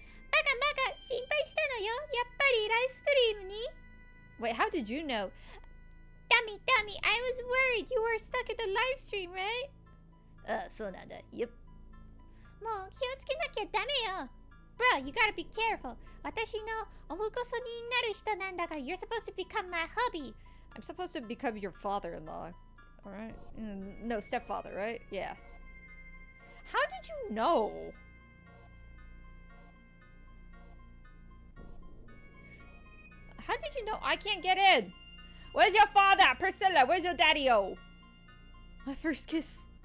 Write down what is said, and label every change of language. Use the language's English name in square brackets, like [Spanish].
[Japanese] Baga, 心配したのよ。やっぱりライブストリームに? [English] Wait, how did you know? Dummy, I was worried you were stuck at the live stream, right? [Japanese] ああ、そうなんだ。 [English] Yep. [Japanese] もう気をつけなきゃダメよ。 [English] Bro, you gotta be careful. [Japanese] 私のお婿さんになる人なんだから [English] You're supposed to become my hubby. I'm supposed to become your father-in-law. Alright? No, stepfather, right? Yeah. How did you know? How did you know? I can't get in. Where's your father? Priscilla, where's your daddy-o? My first kiss.